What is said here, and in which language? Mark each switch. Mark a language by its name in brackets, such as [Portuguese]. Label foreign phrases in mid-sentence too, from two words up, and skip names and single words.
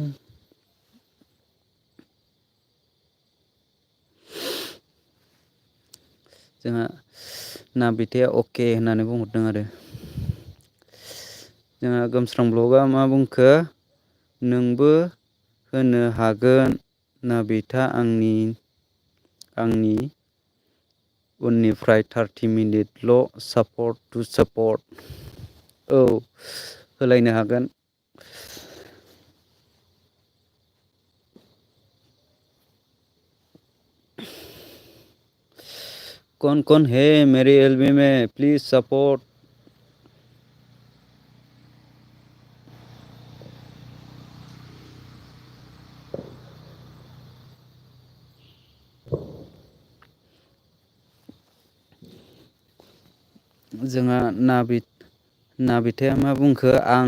[Bodo] जोंहा नाबिताया अके होननानै बुंहरदों आरो जोंहा गोमस्रां ब्लगा मा बुंखो नोंबो होनो हागोन नाबिता आंनि उननिफ्राय 30 मिनिटल' [English] support to support [Bodo] औ होलायनो हागोन। [Hindi] कौन है मेरी एलबी में प्लीज़ सपोर्ट। [Bodo] जोंहा नाबिताया मा बुंखो आं